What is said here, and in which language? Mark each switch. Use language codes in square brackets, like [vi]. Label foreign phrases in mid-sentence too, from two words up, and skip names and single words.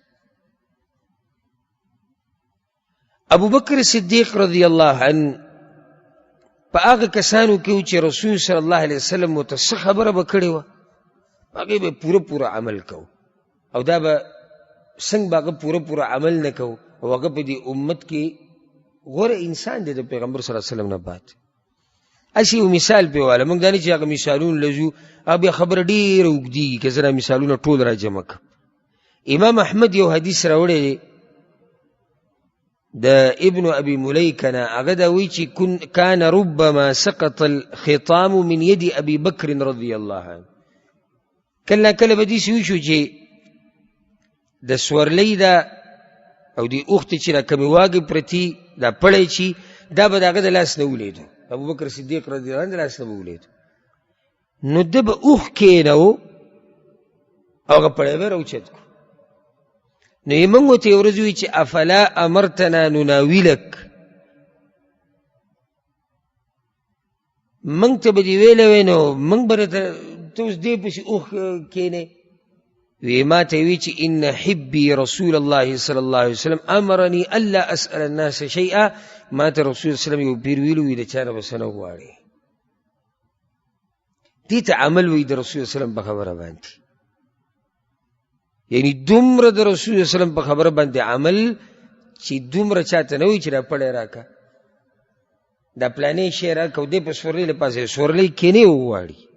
[ps] ابوبکر صدیق [ar] رضی الله عنه [ps] په هغه کسانو کې و چې رسول [ar] صلی الله علیه وسلم [ps] ورته څه خبره به کړې وه هغې به پوره عمل کوو، او دا به څنګه به هغه پوره عمل نه کوو او هغه په دې امت کې غوره انسان دی د پیغمبر [ar] صلی الله علیه وسلم [ps] نه بعد. هسې یو مثال پې واله، موږ دا نه چې هغه مثالونه لزو او بیا خبره ډېره اوږدېږي که زه دا مثالونه ټول را جمع کړم. امام احمد یو حدیث راوړی دی د ابن ابي مليكه نه، هغه دا وایي چې [ar] كان ربما سقط الخطام من يد ابي بكر رضي الله عنه. [ps] کله کله به داسې وشو چې د سورلۍ دا او د اوښتې چې دا کمې واګې پرتي دا پړی چې دا به د هغه د لاس نه ولیدو، ابوبکر صدیق [ar] رضی الله عنه [ps] د لاس نه به ولیدو. نو ده به اوښ کېنو او هغه پړی به راوچت کړو. نو یې موږ ورته یو ورځ ووایي چې [ar] افلا امرتنا نناولک، [ps] موږ ته به دې ویلی وی نو موږ به درته ته اوس دې پسې اوښ کښېنې. وی ما ته وی چې [ar] ان حبي رسول الله صلی الله علیه وسلم امرني الا اسال الناس شیئا، [ps] ما ته رسول [ar] صلی الله علیه وسلم [ps] یو پیر ویلو وی د چا نه به څه نه غواړې. دې ته عمل وی د رسول [ar] صلی الله علیه وسلم [ps] په خبره باندې، یعنی دومره د رسول [ar] صلی الله علیه وسلم [ps] په خبره باندې عمل چې دومره چاته نه وي چې دا پړی راکه دا پلانې شی راکه او دې په سورلۍ له پاسه سورلۍ کښېنې وغواړي.